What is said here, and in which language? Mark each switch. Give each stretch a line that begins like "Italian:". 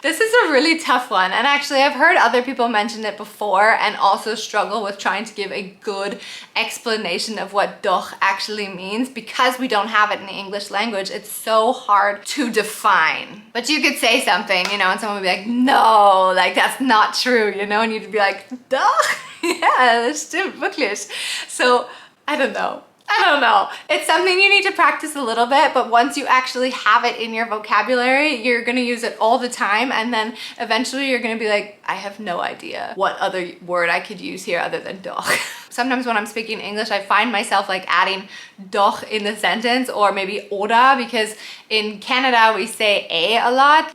English: This is a really tough one. And actually, I've heard other people mention it before and also struggle with trying to give a good explanation of what doch actually means. Because we don't have it in the English language, it's so hard to define. But you could say something, you know, and someone would be like, no, like that's not true, you know? And you'd be like, doch.
German: Yeah, das stimmt, wirklich.
English: So, I don't know. It's something you need to practice a little bit, but once you actually have it in your vocabulary, you're gonna use it all the time, and then eventually you're gonna be like, I have no idea what other word I could use here other than doch. Sometimes when I'm speaking English, I find myself like adding doch in the sentence, or maybe oder, because in Canada we say a lot.